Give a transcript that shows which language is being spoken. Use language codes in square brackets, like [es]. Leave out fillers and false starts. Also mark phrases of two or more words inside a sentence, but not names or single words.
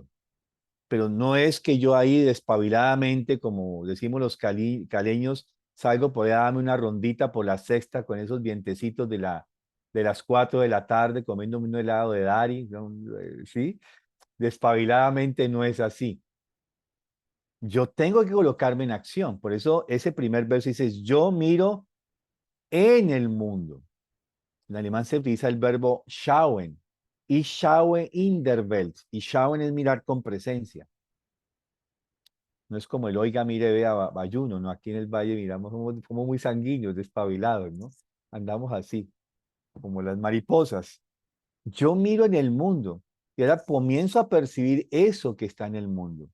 [es] Pero no es que yo ahí despabiladamente, como decimos los caleños, salgo por ahí a darme una rondita por la sexta con esos vientecitos de las 4 de la tarde comiendo un helado de Dari, ¿no? ¿Sí? Despabiladamente no es así. Yo tengo que colocarme en acción. Por eso ese primer verso dice, yo miro en el mundo. En alemán se utiliza el verbo schauen. [de] Ich schaue in der Welt. [es] Y schauen es mirar con presencia. No es como el oiga, mire, vea, bayuno, ¿no? Aquí en el valle miramos como muy sanguíneos, despabilados, ¿no? Andamos así, como las mariposas. Yo miro en el mundo y ahora comienzo a percibir eso que está en el mundo.